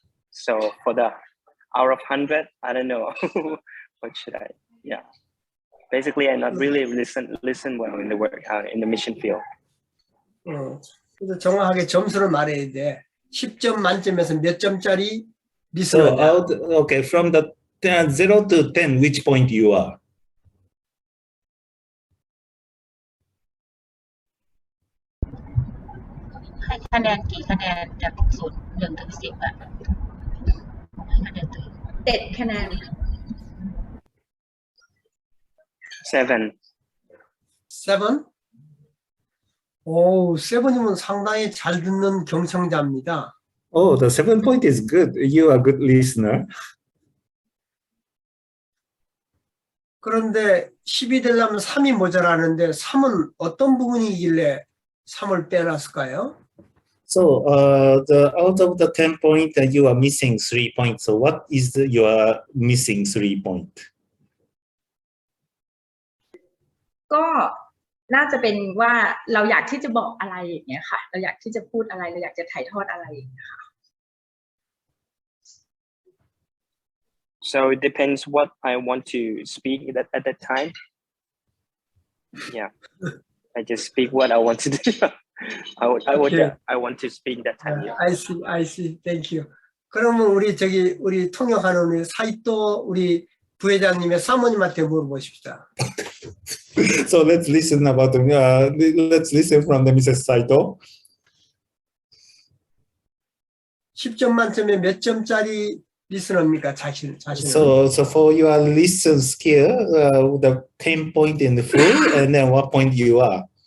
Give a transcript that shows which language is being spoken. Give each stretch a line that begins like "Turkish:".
English: So for the out of 100, I don't know what should I. Yeah, basically I not really listen well in the work in the mission field.
Korean: 그래서 정확하게 점수를 말해야 돼. 10점 만점에서 몇 점짜리
English: So
Korean: 리스너냐?
English: okay, from the 0 to 10, which point you are?
Thai: ให้คะแนนกี่คะแนนจาก0 1 ถึง 10อ่ะคะแนนตัวเอง 7 คะแนน
English: 7. 7?
Korean: 오, 7이면 상당히 잘 듣는 경청자입니다.
English: Oh, the 7 point is good. You are a good listener.
Korean: 그런데 10이 되려면 3이 모자라는데 3은 어떤 부분이길래 3을 빼놨을까요?
English: So out of the 10 point, you are missing 3 points. So what is you are missing 3 point?
Thai: ก็น่าจะเป็นว่าเราอยากที่จะบอกอะไรอย่างเงี้ยค่ะเราอยากที่จะพูดอะไรเราอยากจะถ่ายทอดอะไรอย่างเงี้ยค่ะ
English: So it depends what I want to speak at that time. Yeah, I just speak what I want to do. I want to speak that time. Yeah. I see. Thank you.
Korean: 그러면 우리 통역하는 우리 사이토 우리 부회장님의 사모님한테 물어보십시다.
English: So let's listen let's listen from the Mrs. Saito.
Korean: 10점 만점에 몇 점짜리 리스너입니까? 자신은.
English: So for your listen skill, the 10 point in the full, and then what point you are?